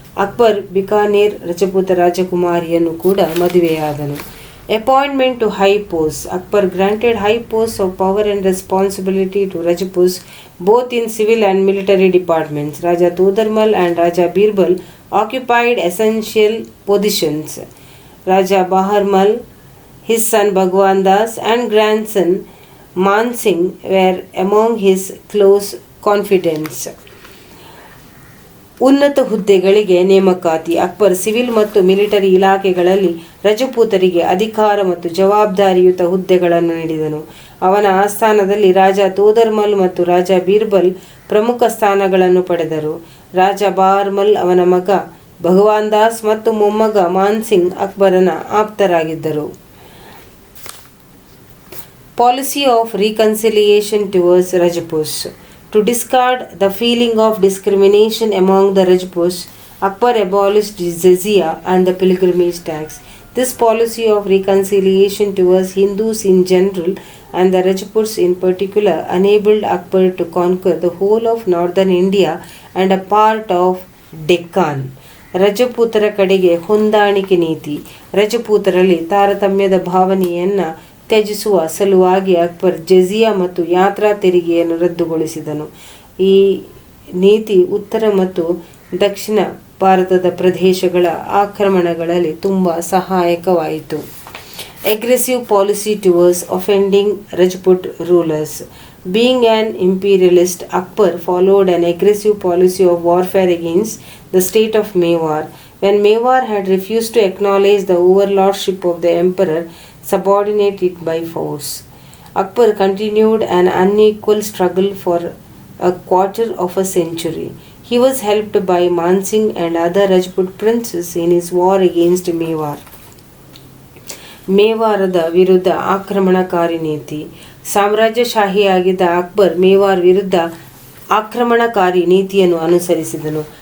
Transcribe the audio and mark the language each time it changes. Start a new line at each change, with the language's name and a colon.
Kannada: ಅಕ್ಬರ್ ಬಿಕಾನೇರ್ ರಜಪೂತ ರಾಜಕುಮಾರಿಯನ್ನು ಕೂಡ ಮದುವೆಯಾದನು.
English: Appointment to high post. Akbar granted high post of power and responsibility to Rajputs both in civil and military departments. Raja Todarmal and Raja Birbal occupied essential positions. Raja Baharmal, his son Bhagwan Das and grandson Man Singh were among his close confidants.
Kannada: ಉನ್ನತ ಹುದ್ದೆಗಳಿಗೆ ನೇಮಕಾತಿ. Akbar civil ಮತ್ತು military ಇಲಾಖೆಗಳಲ್ಲಿ ರಜಪೂತರಿಗೆ ಅಧಿಕಾರ ಮತ್ತು ಜವಾಬ್ದಾರಿಯುತ ಹುದ್ದೆಗಳನ್ನು ನೀಡಿದನು. ಅವನ ಆಸ್ಥಾನದಲ್ಲಿ ರಾಜ ತೋದರ್ಮಲ್ ಮತ್ತು ರಾಜ ಬೀರ್ಬಲ್ ಪ್ರಮುಖ ಸ್ಥಾನಗಳನ್ನು ಪಡೆದರು. ರಾಜ ಬಾರ್ಮಲ್ ಅವನ ಮಗ ಭಗವಾನ್ ದಾಸ್ ಮತ್ತು ಮೊಮ್ಮಗ ಮಾನ್ Singh ಅಕ್ಬರನ ಆಪ್ತರಾಗಿದ್ದರು.
English: Policy of reconciliation towards Rajputs. To discard the feeling of discrimination among the Rajputs, Akbar abolished jizya and the pilgrimage tax. This policy of reconciliation towards Hindus in general and the Rajputs in particular enabled Akbar to conquer the whole of northern India and a part of Deccan.
Kannada: ರಜಪೂತರ ಕಡೆಗೆ ಹೊಂದಾಣಿಕೆ ನೀತಿ. ರಜಪೂತರಲ್ಲಿ ತಾರತಮ್ಯದ ಭಾವನೆಯನ್ನು ತ್ಯಜಿಸುವ ಸಲುವಾಗಿ ಅಕ್ಬರ್ ಜಜಿಯಾ ಮತ್ತು ಯಾತ್ರಾ ತೆರಿಗೆಯನ್ನು ರದ್ದುಗೊಳಿಸಿದನು. ಈ ನೀತಿ ಉತ್ತರ ಮತ್ತು ದಕ್ಷಿಣ ಭಾರತದ ಪ್ರದೇಶಗಳ ಆಕ್ರಮಣಗಳಲ್ಲಿ ತುಂಬ ಸಹಾಯಕವಾಯಿತು.
English: Aggressive policy towards offending Rajput rulers. Being an imperialist, Akbar followed an aggressive policy of warfare against the state of Mewar. When Mewar had refused to acknowledge the overlordship of the emperor, subordinate it by force, Akbar continued an unequal struggle for a quarter of a century. He was helped by Man Singh and other Rajput princes in his war against Mewar.
Kannada: ಮೇವಾರದ ವಿರುದ್ಧ ಆಕ್ರಮಣಕಾರಿ ನೀತಿ. ಸಾಮ್ರಾಜ್ಯಶಾಹಿಯಾಗಿದ್ದ ಅಕ್ಬರ್ ಮೇವಾರ್ ವಿರುದ್ಧ ಆಕ್ರಮಣಕಾರಿ ನೀತಿಯನ್ನು ಅನುಸರಿಸಿದನು.